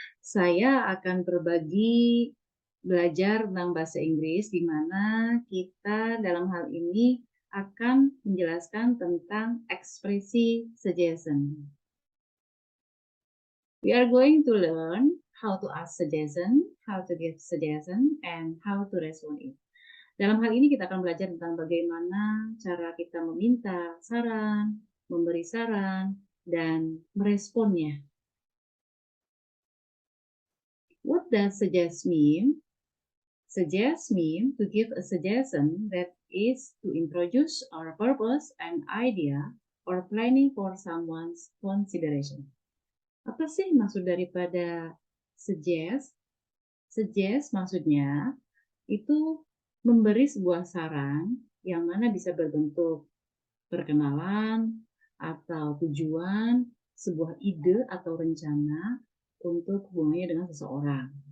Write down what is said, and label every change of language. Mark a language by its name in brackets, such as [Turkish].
[Indonesian] Saya akan berbagi belajar tentang bahasa Inggris, di mana kita dalam hal ini akan menjelaskan tentang ekspresi suggestion. [English] We are going to learn how to ask suggestion, how to give suggestion, and how to respond it. [Indonesian] Dalam hal ini kita akan belajar tentang bagaimana cara kita meminta saran, memberi saran, dan meresponnya. [English] What does suggest mean? Suggest mean to give a suggestion that is to introduce our purpose and idea or planning for someone's consideration. [Indonesian] Apa sih maksud daripada suggest? Suggest maksudnya itu memberi sebuah saran yang mana bisa berbentuk perkenalan atau tujuan, sebuah ide atau rencana untuk hubungannya dengan seseorang.